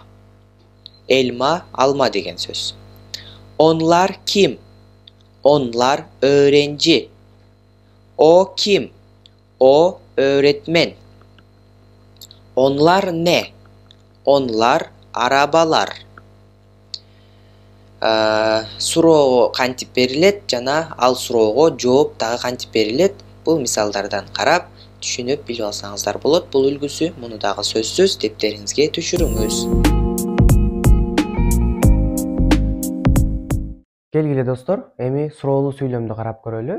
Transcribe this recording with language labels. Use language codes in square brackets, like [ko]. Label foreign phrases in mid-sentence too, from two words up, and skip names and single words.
[tr] Elma, [ky] алма деген сөз. [tr] Onlar kim? Onlar öğrenci. O kim? O öğretmen. Onlar ne? Onlar arabalar. [ky] Суроого кантип берилет жана ал суроого жооп дагы кантип берилет. Бул мисалдардан карап түшүнүп билип алсаңыздар болот. Бул үлгүсү, муну дагы сөзсүз дептериңизге түшүрүңүз. Келгиле достор, эми суроолуу сүйлөмдү карап көрөлү.